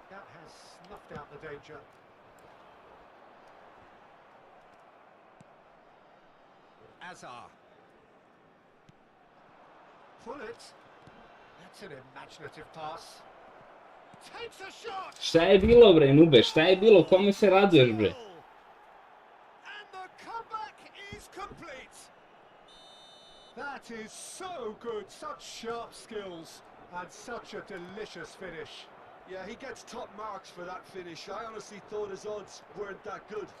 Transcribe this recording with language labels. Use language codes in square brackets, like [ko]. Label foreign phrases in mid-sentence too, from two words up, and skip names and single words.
[en] That has snuffed out the danger. Hazard. Pull it. That's an imaginative pass. Takes a shot. [sr] Šta je bilo bre, Nube? Šta je bilo? Kome se raduješ bre? [en] And the comeback is complete. That is so good. Such sharp skills and such a delicious finish. Yeah, he gets top marks for that finish. I honestly thought his odds weren't that good.